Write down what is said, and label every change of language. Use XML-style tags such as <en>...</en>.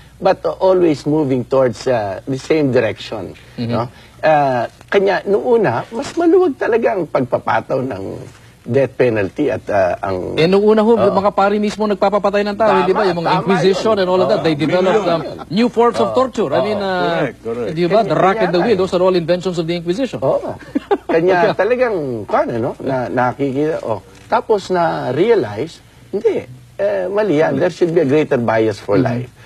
<en>But always moving towards the same direction. No?</en> <tl>Kanya, noong una, mas maluwag talaga ang pagpapataw ng death penalty at ang... noong una mga pari mismo nagpapapatay ng tao, di ba?</tl> <en>Yung mga Inquisition and all of that, they developed new forms of torture. I mean, di ba? The rack and the wheel, those are all inventions of the Inquisition.</en> <tl>Kanya talagang, nakikita, tapos na-realize, hindi, mali yan.</tl> <en>There should be a greater bias for life.</en>